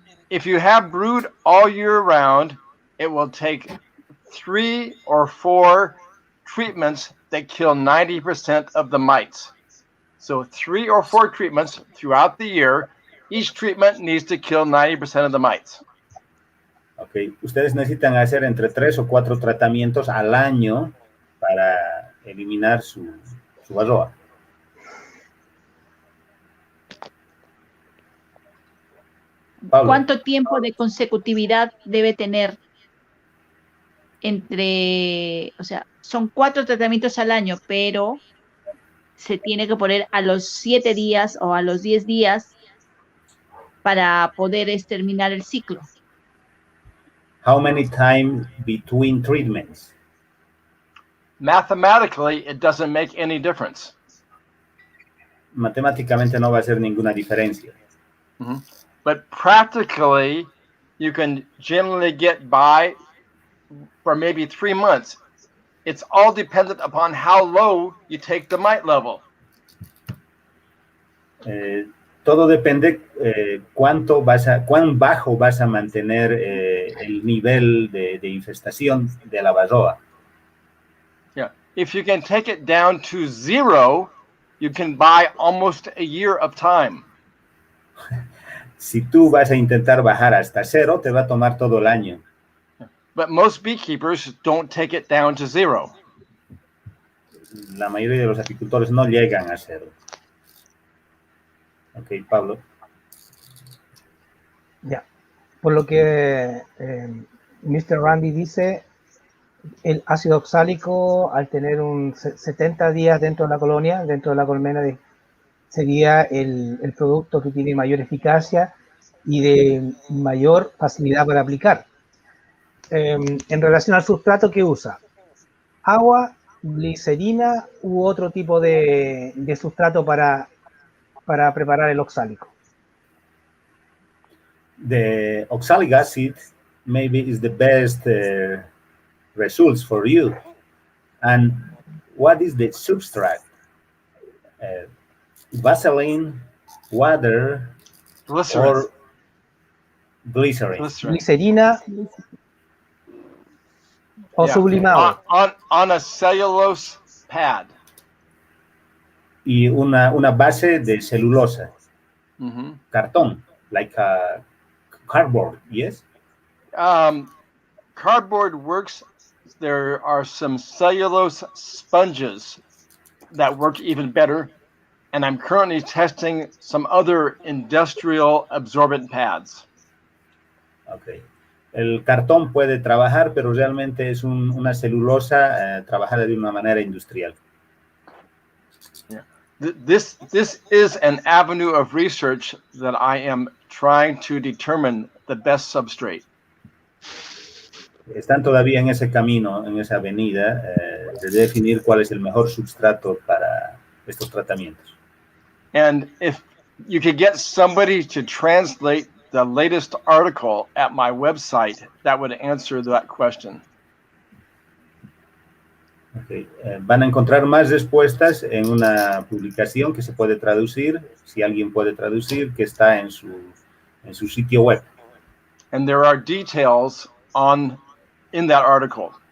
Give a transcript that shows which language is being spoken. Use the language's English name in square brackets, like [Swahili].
[English] If you have brood all year round, it will take 3 or 4 treatments that kill 90% of the mites. So 3 or 4 treatments throughout the year. Each treatment needs to kill 90% of the mites. [Spanish] Ok, ustedes necesitan hacer entre 3 o 4 tratamientos al año para eliminar su varroa. Pablo. ¿Cuánto tiempo de consecutividad debe tener entre, o sea, son 4 tratamientos al año, pero se tiene que poner a los 7 días o a los 10 días para poder terminar el ciclo? [English] How many times between treatments? mathematically, it doesn't make any difference. [Spanish] Matemáticamente no va a hacer ninguna diferencia. Mm-hmm. [English] But practically, you can generally get by for maybe 3 months. It's all dependent upon how low you take the mite level. [Spanish] Todo depende cuán bajo vas a mantener el nivel de infestación de la varroa. [English] Yeah, if you can take it down to 0, you can buy almost a year of time. [Spanish] Si tú vas a intentar bajar hasta 0, te va a tomar todo el año. [English] But most beekeepers don't take it down to 0. [Spanish] La mayoría de los apicultores no llegan a 0. Ok, Pablo. Ya, por lo que Mr. Randy dice, el ácido oxálico, al tener un 70 días dentro de la colonia, dentro de la colmena, sería el producto que tiene mayor eficacia y de mayor facilidad para aplicar. En relación al sustrato que usa, agua, glicerina u otro tipo de sustrato para preparar el oxálico. [English] The oxalic acid maybe is the best results for you. And what is the substrate? Vaseline, water, Glycerin. or glycerin. [Spanish] Glicerina o sublimado. [English] On a cellulose pad. [Spanish] Y una base de celulosa. Mm-hmm. [English] Cartón, like a cardboard, yes? Cardboard works. There are some cellulose sponges that work even better. And I'm currently testing some other industrial absorbent pads. Okay. [Spanish] El cartón puede trabajar, pero realmente es una celulosa trabajada de una manera industrial. [English] Yeah. This is an avenue of research that I am trying to determine the best substrate. [Spanish] Están todavía en ese camino, en esa avenida, de definir cuál es el mejor substrato para estos tratamientos. [English] And if you could get somebody to translate the latest article at my website, that would answer that question. Okay. [Spanish] Van a encontrar más respuestas en una publicación que se puede traducir, si alguien puede traducir, que está en su sitio web. [English] And there are details in that article.